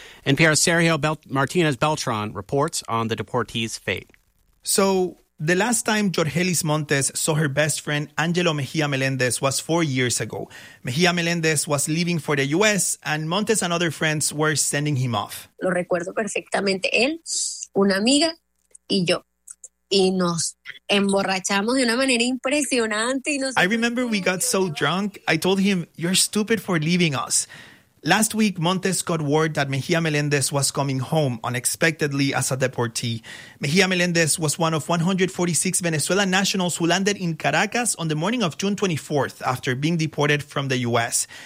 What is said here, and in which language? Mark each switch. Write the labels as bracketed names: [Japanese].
[English] NPR's Sergio Martinez-Beltran reports on the deportees' fate. So the last time Jorgelis Montes saw her best friend, Angelo Mejia Melendez, was 4 years ago. Mejia Melendez was leaving for the U.S., and Montes and other friends were sending him off. [Spanish] Lo recuerdo perfectamente, él, una amiga, y yo. [English] I remember we got so drunk, I told him, you're stupid for leaving us. Last week, Montes got word that Mejia Melendez was coming home unexpectedly as a deportee. Mejia Melendez was one of 146 Venezuelan nationals who landed in Caracas on the morning of June 24th after being deported from the U.S.